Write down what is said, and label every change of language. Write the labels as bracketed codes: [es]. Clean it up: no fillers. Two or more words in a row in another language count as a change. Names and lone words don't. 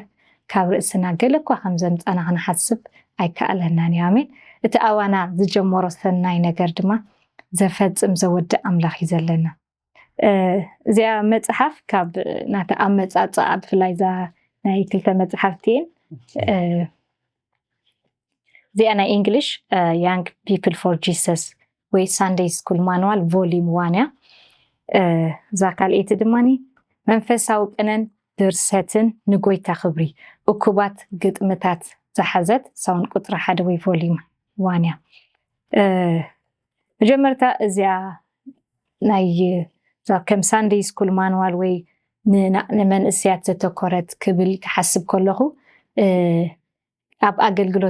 [ti] ካብ ርእስና ገለ እኳ ከም ዘምፃና ክንሓስብ ኣይከኣለናን እዩ ኣሜን እቲ ኣዋና ዝጀመሮ ሰናይ ነገር ድማ ዘፈፅም ዘወድእ ኣምላኽ እዩ ዘለና እዚኣ መፅሓፍ ካብ ናታ ኣመፃፅኣ ብፍላይ ናይ ክልተ መፅሓፍቲ እየን እዚኣ ናይ እንግሊሽ [en] young people for Jesus [ti] ወይ [en] Sunday School Manual volume 1 [ti] እያ እዛ ካልአይቲ ድማኒ መንፈሳዊ ቅነን ድርሰትን ንጎይታ ክብሪ እኩባት ግጥምታት ዝሓዘት ሳውን ቁጥሪ 1 ወይ volume 1 እያ መጀመርታ እዚኣ ናይ ከም [en] Sunday School Manual [ti] ወይ ንመንእስያት ዘተኮረት ክብል ክሓስብ ከለኹ ኣብ ኣገልግሎት